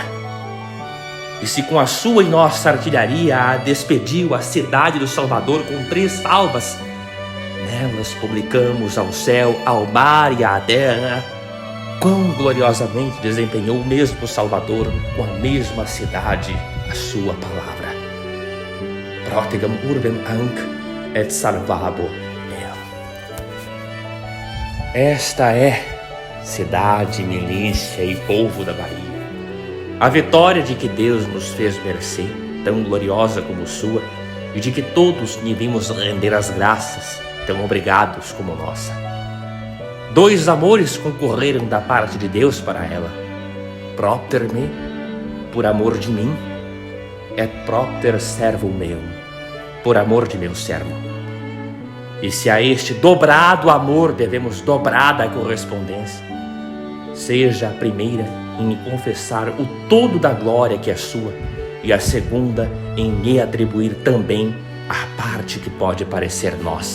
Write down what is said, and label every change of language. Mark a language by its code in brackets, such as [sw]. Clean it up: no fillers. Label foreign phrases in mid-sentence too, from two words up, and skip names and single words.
[pt] E se com a sua e nossa artilharia a despediu a cidade do Salvador com 3 salvas, nelas publicamos ao céu, ao mar e à terra quão gloriosamente desempenhou o mesmo Salvador com a mesma cidade a sua palavra. [la] Protegam urbem anc et salvabo. [pt] Esta é cidade, milícia e povo da Bahia. A vitória de que Deus nos fez mercê, tão gloriosa como sua, e de que todos lhe vimos render as graças, tão obrigados como nossa. 2 amores concorreram da parte de Deus para ela: [la] propter me, [pt] por amor de mim, [la] et propter servo meu, [pt] por amor de meu servo. E se a este dobrado amor devemos dobrada correspondência, seja a primeira em confessar o todo da glória que é sua, e a segunda em lhe atribuir também a parte que pode parecer nossa.